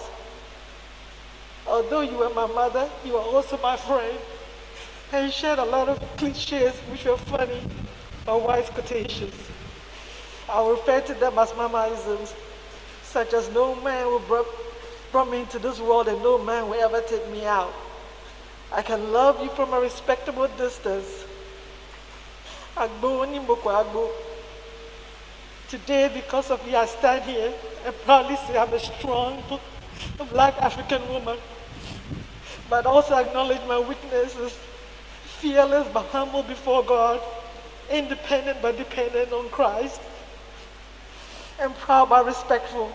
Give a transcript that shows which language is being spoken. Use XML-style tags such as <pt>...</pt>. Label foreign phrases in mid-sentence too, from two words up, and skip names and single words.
<en>Although you were my mother, you were also my friend, and you shared a lot of cliches which were funny or wise quotations. I will refer to them as mamaisms, such as no man will brought me into this world and no man will ever take me out. I can love you from a respectable distance. Agbo ni mboko agbo. Today, because of you, I stand here and proudly say I'm a strong Black African woman, but also acknowledge my weaknesses, fearless but humble before God, independent but dependent on Christ, and proud but respectful.</en>